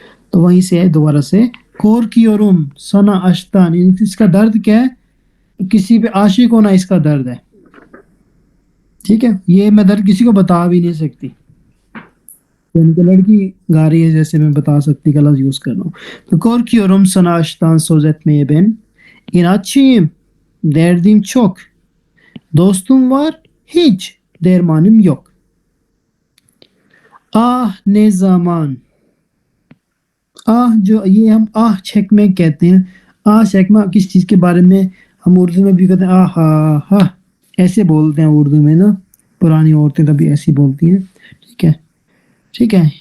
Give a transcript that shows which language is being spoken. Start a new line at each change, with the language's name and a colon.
Urdu: تو وہیں سے ہے دوبارہ سے
Turkish: korkuyorum sana aşktan,
Urdu: اس کا درد کیا ہے؟ کسی پہ عاشق ہونا اس کا درد ہے. ٹھیک ہے. یہ میں درد کسی کو بتا بھی نہیں سکتی, یعنی کہ لڑکی گا رہی ہے جیسے میں بتا سکتی کا لفظ یوز کر رہا ہوں.
Turkish: تو korkuyorum sana aşktan söz etmeye ben, inatçıyım, derdim çok, dostum var, hiç dermanım yok. Ah ne zaman,
Urdu: آہ جو یہ ہم آہ چھکمے کہتے ہیں, آہ چھکمہ کس چیز کے بارے میں ہم اردو میں بھی کہتے ہیں, آہ ہا ہا, ایسے بولتے ہیں اردو میں نا, پرانی عورتیں تبھی ایسی بولتی ہیں. ٹھیک ہے. ٹھیک ہے.